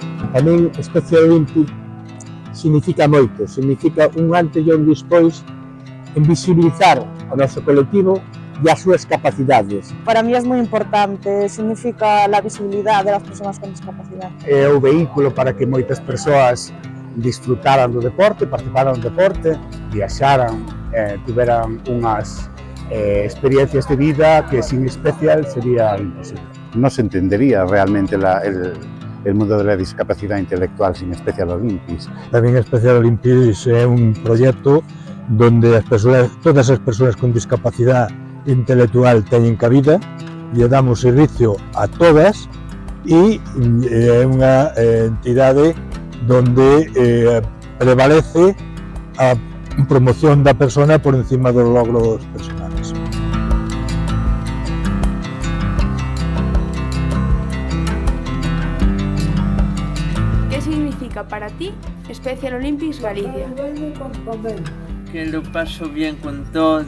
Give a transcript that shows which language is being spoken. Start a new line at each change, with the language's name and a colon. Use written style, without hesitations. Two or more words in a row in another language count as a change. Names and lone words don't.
Galician: Para min, Special Olympics significa moito, significa un antes e un despois en visibilizar o noso colectivo e as súas capacidades.
Spanish: Para mí es muy importante, significa la visibilidad de las personas con discapacidad.
Galician: É o vehículo para que moitas persoas disfrutaran do deporte, participaran do deporte, viaxaran, tiveran unhas experiencias de vida que sin Special sería imposible.
Spanish: No se entendería realmente el mundo de la discapacidad intelectual sin Special Olympics.
Galician: Tamén Special Olympics é un proxecto donde todas as persoas con discapacidad intelectual teñen cabida e damos servicio a todas e é unha entidade donde prevalece a promoción da persona por encima dos
Spanish: logros personales. ¿Qué significa para ti Special Olympics Galicia? Que lo paso bien con todos.